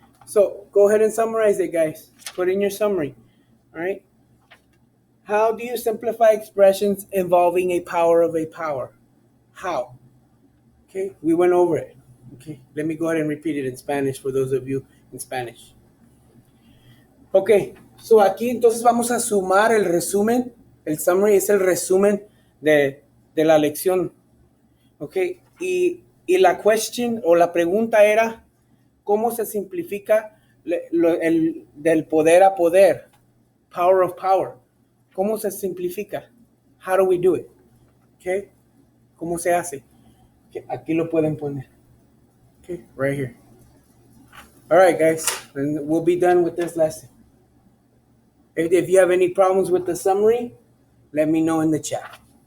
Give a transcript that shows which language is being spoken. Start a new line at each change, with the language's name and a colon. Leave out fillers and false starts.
English: So go ahead and summarize it, guys. Put in your summary. All right. How do you simplify expressions involving a power of a power? How? Okay, we went over it. Okay, let me go ahead and repeat it in Spanish for those of you in Spanish.
Spanish: Ok, so aquí entonces vamos a sumar el resumen. El summary es el resumen de la lección. Ok, y la question o la pregunta era, ¿cómo se simplifica del poder a poder?
English: Power of power.
Spanish: ¿Cómo se simplifica?
English: How do we do it?
Spanish: Ok, ¿cómo se hace? Okay, aquí lo pueden poner.
English: Okay, right here. All right, guys, and we'll be done with this lesson. If you have any problems with the summary, let me know in the chat.